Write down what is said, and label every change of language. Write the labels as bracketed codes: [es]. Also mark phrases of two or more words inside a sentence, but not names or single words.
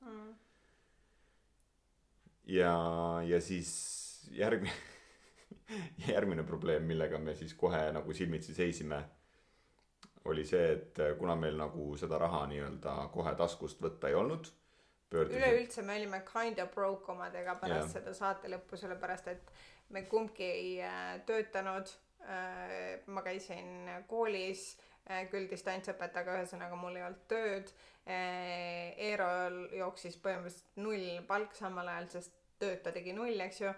[et] Ja siis järgmine probleem, millega me siis kohe nagu silmitsi seisime, oli see, et kuna meil nagu seda raha nii-öelda kohe taskust võtta ei olnud. Üleüldse me olime [en] kind of broke [et] omadega pärast seda saate lõppu, sellepärast et me kumbki ei töötanud. Ma käisin koolis, küll distantsõpetaga, ühesõnaga mul ei olnud tööd. Eerol jooksis põhimõtteliselt 0 palk samal ajal, sest tööd ta tegi 0, eks ju.